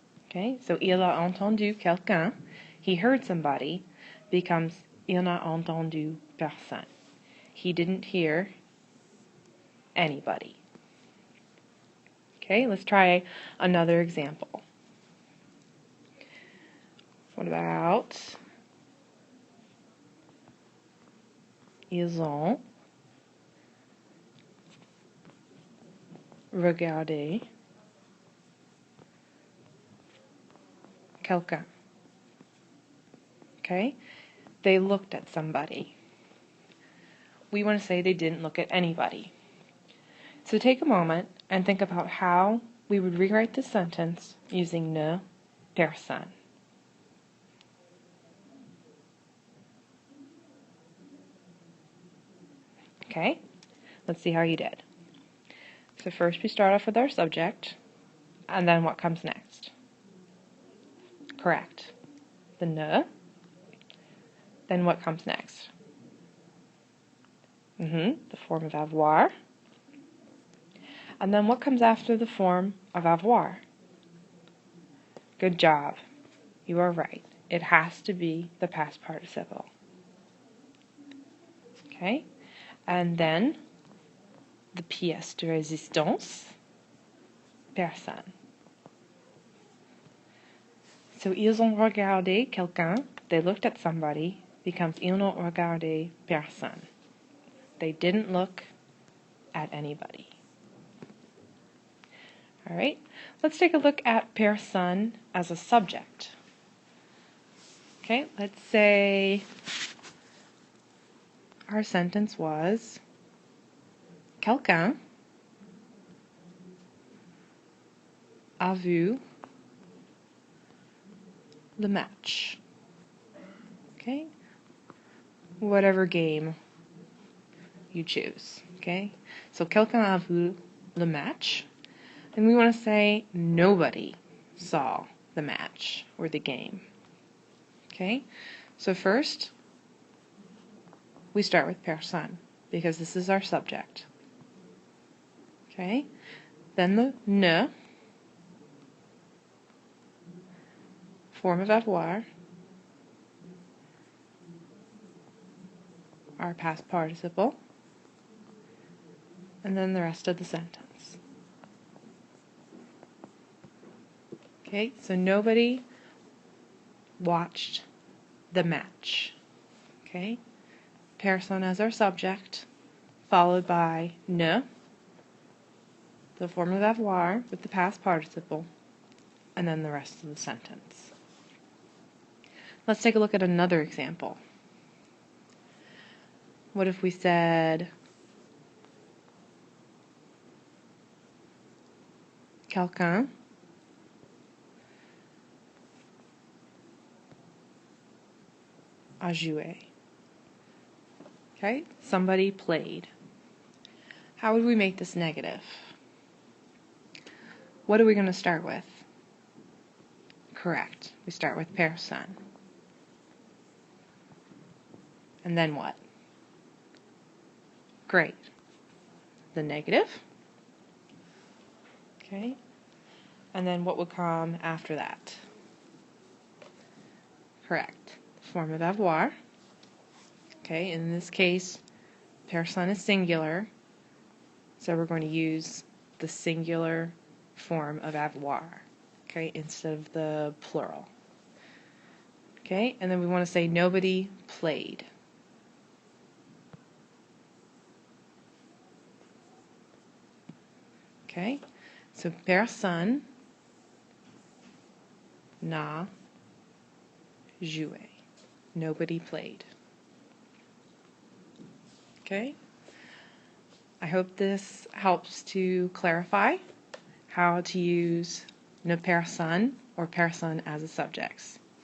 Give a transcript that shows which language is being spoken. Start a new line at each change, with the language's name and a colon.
English: Okay, so
French: il a entendu quelqu'un,
English: he heard somebody, becomes
French: il n'a entendu personne.
English: He didn't hear anybody. Okay, let's try another example. What about
French: ils ont regardé quelqu'un.
English: Okay, they looked at somebody. We want to say they didn't look at anybody. So take a moment and think about how we would rewrite this sentence using ne personne. Okay, let's see how you did. So first we start off with our subject, and then what comes next? Correct. The ne. Then what comes next? The form of avoir. And then what comes after the form of avoir? Good job. You are right. It has to be the past participle. Okay? And then the pièce de résistance, personne. So
French: ils ont regardé quelqu'un,
English: they looked at somebody, becomes
French: ils n'ont regardé personne.
English: They didn't look at anybody. Alright, let's take a look at personne as a subject. Okay, let's say our sentence was
French: quelqu'un a vu le match.
English: Okay? Whatever game you choose. Okay? So
French: quelqu'un a vu le match.
English: And we want to say nobody saw the match or the game. Okay? So first, we start with personne because this is our subject. Okay? then the ne, form of avoir, our past participle, and then the rest of the sentence. Okay, so nobody watched the match. Okay, personne as our subject, followed by ne, the form of avoir with the past participle, and then the rest of the sentence. Let's take a look at another example. What if we said,
French: quelqu'un a joué?
English: Okay, somebody played. How would we make this negative? What are we going to start with? Correct. We start with personne. And then what? Great. The negative. Okay. And then what would come after that? Correct. Form of avoir. Okay, in this case, personne is singular, so we're going to use the singular form of avoir, okay, instead of the plural. Okay, and then we want to say nobody played. Okay, so
French: personne n'a joué.
English: Nobody played. Okay, I hope this helps to clarify how to use ne personne or personne as a subject.